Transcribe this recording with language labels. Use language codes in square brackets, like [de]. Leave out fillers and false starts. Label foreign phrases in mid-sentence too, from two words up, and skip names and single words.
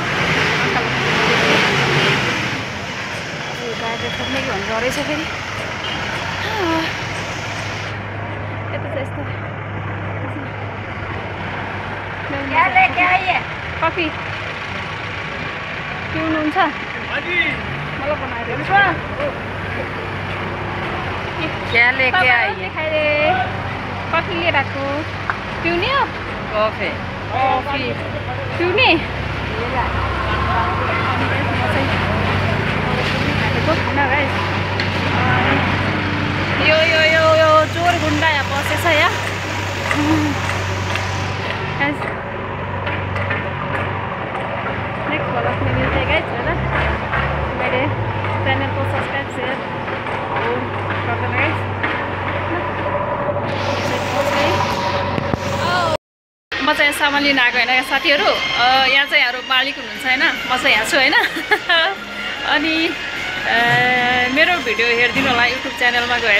[ne] गाडी खोज्ने कि भन्ने रहेछ फेरि। यता चाहिँ यस्तो कफी पिउनुहुन्छ? मलाई बनाइदिनु छ। [hi] क्या लेके आई है? [ne] कफी लिएर आएको। पिउने हो? कफी पिउने? यो यो यो यो चोर गुन्डा यहाँ बसेछ यहाँ। [en] next blog [hi] में मिलते हैं गाइस है ना। मेरे चैनल को सब्सक्राइब शेयर कर देना गाइस। [ne] म चाहिँ सामान लिन आएको होइन यहाँ साथीहरू। यहाँ चाहिँ हाम्रो मालिक हुनुहुन्छ होइन, म चाहिँ यहाँ छु होइन। अनि मेरो भिडियो हेरिदिनु होला युट्युब च्यानलमा गएर।